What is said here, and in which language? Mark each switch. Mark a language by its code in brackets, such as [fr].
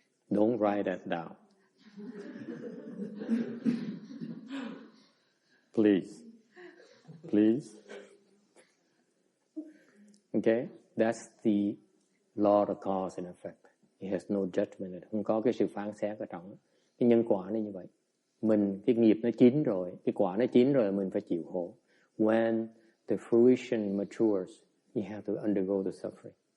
[en] Don't write that down. Please. Please. Okay? That's the law of cause and effect. It has no judgment. [vi] Không có cái sự phán xét ở trong. Cái nhân quả nó như vậy. Cái nghiệp nó chín rồi, cái quả nó chín rồi, mình phải chịu khổ. [en] When the fruition matures, you have to undergo the suffering.